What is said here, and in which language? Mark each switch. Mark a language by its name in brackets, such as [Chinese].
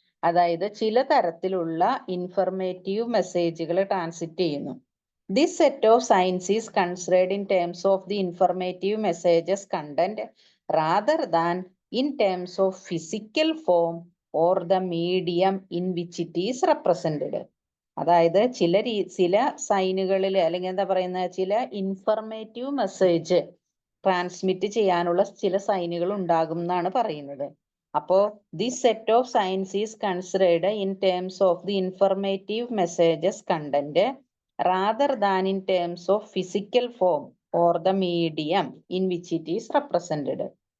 [Malayalam] അതായത് ചില തരത്തിലുള്ള ഇൻഫർമേറ്റീവ് മെസ്സേജുകൾ ട്രാൻസ്മിറ്റ് ചെയ്യുന്നു. [English] This set of signs is considered in terms of the informative messages content rather than in terms of physical form or the medium in which it is represented. [Malayalam] അതായത് ചില സൈനുകളിൽ അല്ലെങ്കിൽ എന്താ പറയുന്ന ചില ഇൻഫർമേറ്റീവ് മെസ്സേജ് ട്രാൻസ്മിറ്റ് ചെയ്യാനുള്ള ചില സൈനുകൾ ഉണ്ടാകും എന്നാണ് പറയുന്നത്. അപ്പോ [English] this set of signs is considered in terms of the informative messages content rather than in terms of physical form or the medium in which it is represented.